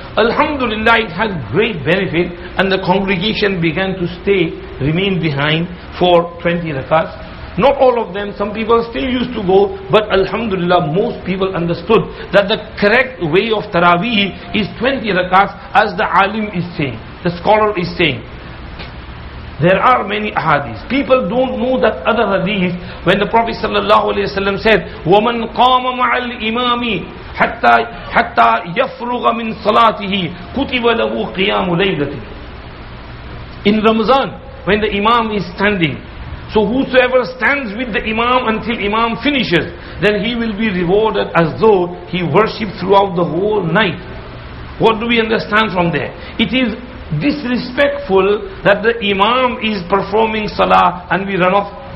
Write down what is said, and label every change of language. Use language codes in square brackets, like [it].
[en] Alhamdulillah, it had great benefit, and the congregation began to remain behind for 20 rakats. Not all of them, some people still used to go, but alhamdulillah, most people understood that the correct way of Taraweeh is 20 rakats, as the alim is saying, the scholar is saying. There are many ahadith. People don't know that other hadith when the Prophet ﷺ said, [ar] وَمَنْ قَامَ مَعَ الْإِمَامِ حَتَّى يَفْرُغَ مِنْ صَلَاتِهِ كُتِبَ لَهُ قِيَامُ لَيْلَةٍ. [en] In Ramadan, when the Imam is standing, so whosoever stands with the Imam until Imam finishes, then he will be rewarded as though he worshipped throughout the whole night. What do we understand from there? It is disrespectful that the Imam is performing Salah and we run off.